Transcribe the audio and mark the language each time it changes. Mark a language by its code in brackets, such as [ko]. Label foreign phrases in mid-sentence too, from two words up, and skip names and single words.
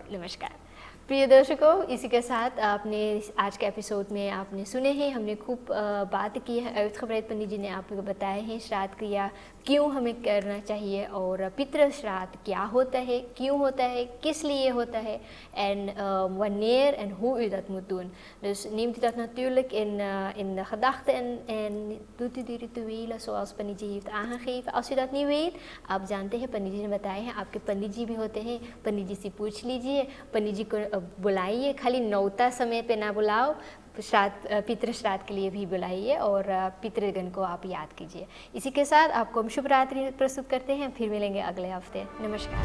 [hi] नमस्कार। प्रिय दर्शकों, इसी के साथ आपने आज के एपिसोड में आपने सुने हैं, हमने खूब बात की है। अयुत खबरैत पंडित जी ने आपको बताया है श्राद्ध क्रिया क्यों हमें करना चाहिए, और पितृ श्राद्ध क्या होता है, क्यों होता है, किस लिए होता है, [nl] en wanneer en hoe u dat moet doen. Dus neemt u dat natuurlijk in de gedachten en doet u die rituelen zoals पंडित जी heeft aangegeven. Als u dat niet weet, [hi] आप जानते हैं पंडित जी ने बताया है, आपके पंडित जी भी होते हैं, पंडित जी से पूछ लीजिए, पंडित जी को बुलाइए, खाली नौता समय पे ना बुलाओ, श्राद्ध पितृ श्राद्ध के लिए भी बुलाइए, और पितृगण को आप याद कीजिए। इसी के साथ आपको हम शुभ रात्रि प्रस्तुत करते हैं, फिर मिलेंगे अगले हफ्ते।